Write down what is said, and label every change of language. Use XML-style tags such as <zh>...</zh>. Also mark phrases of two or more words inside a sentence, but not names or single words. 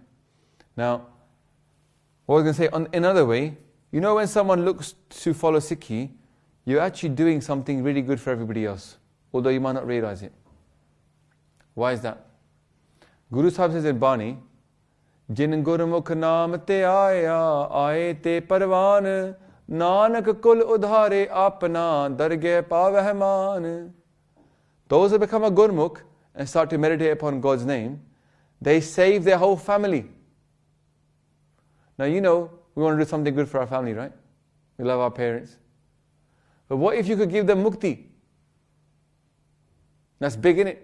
<en>Now, what I was going to say, in another way, you know when someone looks to follow Sikhi, you're actually doing something really good for everybody else, although you might not realize it. Why is that? Guru Sahib says in Bani,</en> <pa>ਜਿਨ ਗੁਰਮੁਖ ਨਾਮ ਤੇ ਆਇਆ, ਆਏ ਤੇ ਪਰਵਾਨ, ਨਾਨਕ ਕੁਲ ਉਧਾਰੇ ਆਪਣਾ, ਦਰਗੇ ਪਾਵਹਿ ਮਾਨ.</pa> <en>Those who become a Gurmukh and start to meditate upon God's name, they save their whole family. Now you know, we want to do something good for our family, right? We love our parents. But what if you could give them mukti? That's big, innit?</en>